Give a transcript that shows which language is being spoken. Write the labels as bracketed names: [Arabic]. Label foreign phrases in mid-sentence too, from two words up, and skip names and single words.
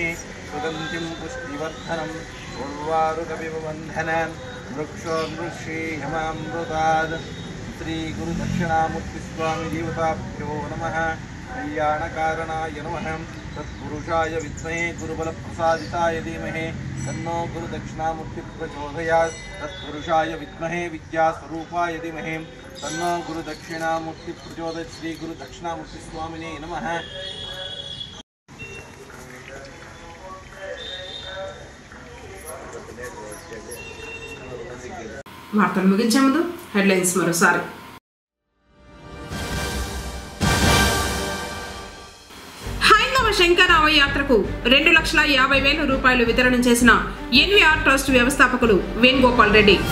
[Sanskrit] सुगन्धिं पुष्टिवर्धनम् उर्वारुकविबन्धनान् वृक्षोर्वृक्षेयमामृतात् श्रीगुरुदक्षिणामूर्तिस्वामी देवताभ्यो नमः कल्याणकारणाय नमः तत्पुरुषाय विद्महे गुरुबलप्रसादिताय धीमहि तन्नो गुरुदक्षिणामूर्ति प्रचोदयात् तत्पुरुषाय विद्महे विद्यास्वरूपाय धीमहि तन्नो गुरुदक्षिणामूर्ति प्रचोदयात् श्री गुरुदक्षिणामूर्तिस्वामिने नमः। [Telugu] వార్తలు ముగించే ముందు హెడ్లైన్స్ మరోసారి. హైందవ శంకరావ యాత్రకు 2,50,000 రూపాయలు వితరణ చేసిన ఎన్వీఆర్ ట్రస్ట్ వ్యవస్థాపకులు వేణుగోపాల్ రెడ్డి.